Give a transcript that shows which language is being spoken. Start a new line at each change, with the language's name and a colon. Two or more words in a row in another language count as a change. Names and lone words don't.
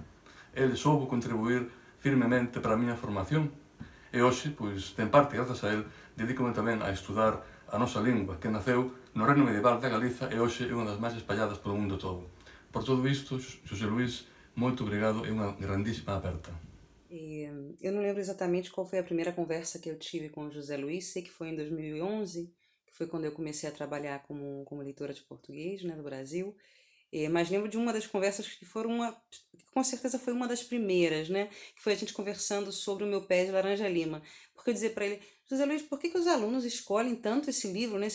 Galician: Ele soubo contribuir firmemente para a miña formación, e hoxe, pois, en parte grazas a él, dedícome tamén a estudar a nosa lingua, que naceu no reino medieval da Galiza e hoxe é unha das máis espalladas polo mundo todo. Por todo isto, Xosé Luís, moito obrigado e unha grandísima aperta.
Portuguese: Eu não lembro exatamente qual foi a primeira conversa que eu tive com o José Luís, sei que foi em 2011, que foi quando eu comecei a trabalhar como leitora de português, né, do Brasil, mas lembro de uma das conversas que com certeza foi uma das primeiras, né, que foi a gente conversando sobre o meu pé de laranja lima, porque eu dizia para ele: José Luís, por que os alunos escolhem tanto esse livro, né?